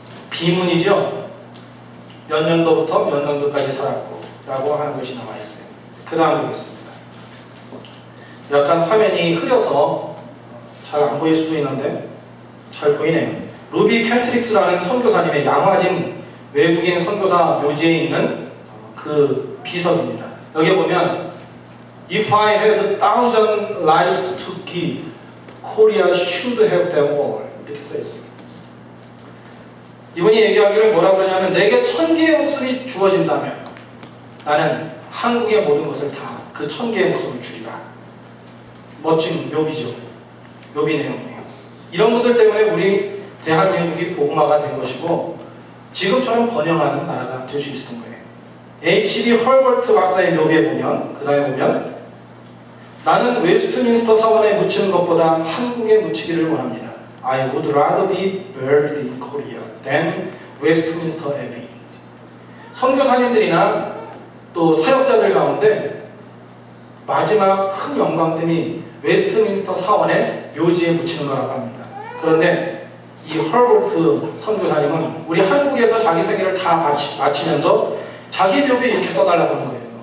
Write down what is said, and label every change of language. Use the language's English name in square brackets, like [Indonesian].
[Korean] 비문이죠. 몇 년도부터 몇 년도까지 살았고 라고 하는 것이 나와있어요. 그 다음 보겠습니다. 약간 화면이 흐려서 잘 안 보일 수도 있는데 잘 보이네요. 루비 켄트릭스라는 선교사님의 양화진 외국인 선교사 묘지에 있는 그 비석입니다. 여기 보면 [English] If I had 1,000 lives to give, Korea should have them all [Korean] 이렇게 써있어요. 이분이 얘기하기를 뭐라 그러냐면 내게 1000개의 목숨이 주어진다면 나는 한국의 모든 것을 다 그 1000개의 목숨을 주리라. 멋진 묘비죠. 묘비 내용이에요. 이런 분들 때문에 우리 대한민국이 복음화가 된 것이고 지금처럼 번영하는 나라가 될 수 있었던 거예요. H.B. 헐버트 박사의 묘비에 보면 그 다음에 보면 나는 웨스트민스터 사원에 묻히는 것보다 한국에 묻히기를 원합니다. [English] I would rather be buried in Korea than Westminster Abbey. [Korean] 선교사님들이나 또 사역자들 가운데 마지막 큰 영광됨이 웨스트민스터 사원의 묘지에 묻히는 거라고 합니다. 그런데 이 헐버트 선교사님은 우리 한국에서 자기 생애를 다 마치면서 자기 묘비에 이렇게 써달라고 하는 거예요.